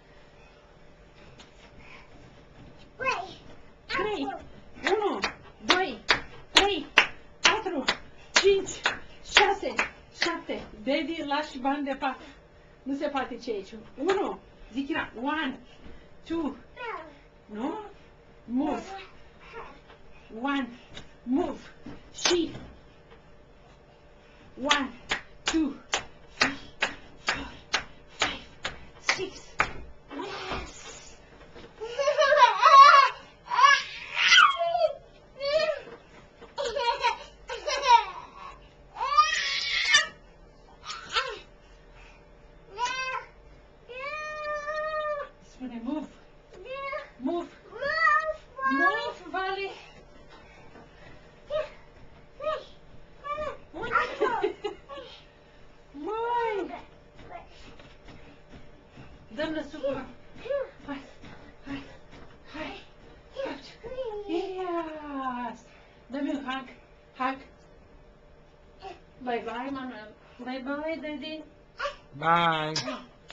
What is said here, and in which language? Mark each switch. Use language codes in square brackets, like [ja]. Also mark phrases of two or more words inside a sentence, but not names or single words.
[ro] 3, 1, 2, 3, 4, 5, 6, 7. Daddy, lași bani de pat. Nu se poate ce aici. 1, zic Kira, 1, 2, nu? [en] Move. 1, move. [ro] Și 1, 2, 3, 4, 5, 6. Yes! Spune move. [en] Move. Move, [ro] Vali. Măi! Dăm lăsugură. Hai. [en] Yes! [ro] Dă-mi un hug. Hug. [en] Bye-bye, Manuel. Bye-bye, Daddy. Bye.